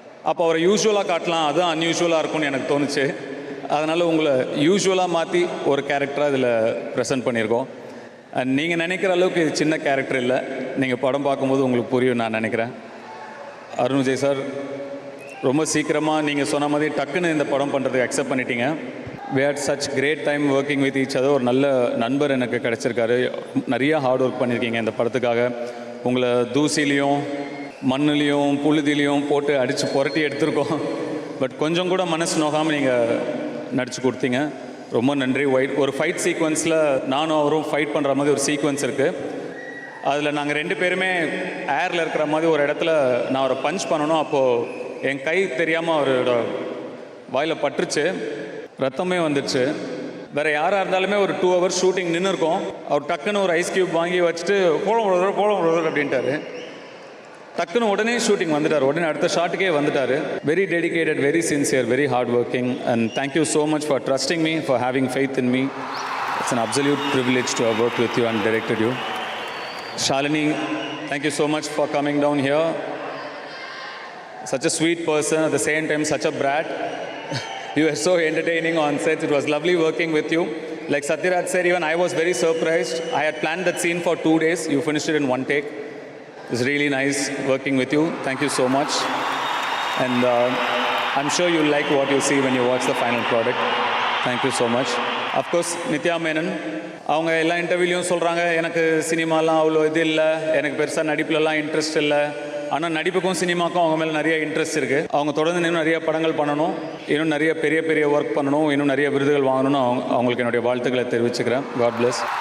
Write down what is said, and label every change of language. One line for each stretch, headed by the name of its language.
Tamil: அப்போ அவரை யூஸ்வலாக காட்டலாம், அதுவும் அன்யூஷுவலாக இருக்கும்னு எனக்கு தோணுச்சு. அதனால் உங்களை யூஸ்வலாக மாற்றி ஒரு கேரக்டராக இதில் ப்ரெசென்ட் பண்ணியிருக்கோம். அண்ட் நீங்கள் நினைக்கிற அளவுக்கு இது சின்ன கேரக்டர் இல்லை. நீங்கள் படம் பார்க்கும்போது உங்களுக்கு புரியும் நான் நினைக்கிறேன். அருண் விஜய் சார், ரொம்ப சீக்கிரமாக நீங்கள் சொன்ன மாதிரி டக்குன்னு இந்த படம் பண்ணுறதுக்கு அக்செப்ட் பண்ணிட்டீங்க.
English: we had such great time working with each other.
Tamil: ஒரு நல்ல நண்பர் எனக்கு கிடச்சிருக்காரு. நிறைய ஹார்ட் ஒர்க் பண்ணியிருக்கீங்க இந்த படத்துக்காக. உங்களை தூசிலையும் மண்ணுலேயும் புழுதிலையும் போட்டு அடித்து புரட்டி எடுத்திருக்கோம். பட் கொஞ்சம் கூட மனசு நோகாமல் நீங்கள் நடித்து கொடுத்தீங்க. ரொம்ப நன்றி. ஒரு ஃபைட் சீக்வன்ஸில் நானும் அவரும் ஃபைட் பண்ணுற மாதிரி ஒரு சீக்வன்ஸ் இருக்குது. அதில் நாங்கள் 2 பேருமே ஏரில் இருக்கிற மாதிரி ஒரு இடத்துல நான் அவரை பஞ்ச் பண்ணணும். அப்போது என் கை தெரியாமல் அவரோட வாயில் பட்டுருச்சு, ரத்தமே வந்துடுச்சு. வேறு யாராக இருந்தாலுமே ஒரு 2 hours ஷூட்டிங் நின்று இருக்கோம். அவர் டக்குன்னு ஒரு ஐஸ் க்யூப் வாங்கி வச்சுட்டு போல அப்படின்ட்டாரு. டக்குன்னு உடனே ஷூட்டிங் வந்துட்டார். உடனே அடுத்த ஷாட்டுக்கே வந்துட்டார்.
English: Very dedicated, very sincere, very hard working. And thank you so much for trusting me, for having faith in me. It's an absolute privilege to have worked with you and directed you. Shalini, thank you so much for coming down here. Such a sweet person, at the same time such a brat. You were so entertaining on set. It was lovely working with you. Like Satyaraj said, even I was very surprised. I had planned that scene for 2 days. You finished it in 1 take. It's really nice working with you. Thank you so much. And I'm sure you'll like what you see when you watch the final product. Thank you so much. Of course, Nithya Menon.
Tamil: அவங்க எல்லா இன்டர்வியூலையும் சொல்கிறாங்க, எனக்கு சினிமாலாம் அவ்வளோ இது இல்லை, எனக்கு பெருசாக நடிப்புலலாம் interest இல்லை. ஆனால் நடிப்புக்கும் சினிமாக்கும் அவங்க மேலே நிறைய இன்ட்ரெஸ்ட் இருக்குது. அவங்க தொடர்ந்து இன்னும் நிறைய படங்கள் பண்ணணும், இன்னும் நிறைய பெரிய பெரிய ஒர்க் பண்ணணும், இன்னும் நிறைய விருதுகள் வாங்கணும்னு அவங்களுக்கு என்னுடைய வாழ்த்துக்களை தெரிவிச்சுக்கிறேன்.
English: God bless.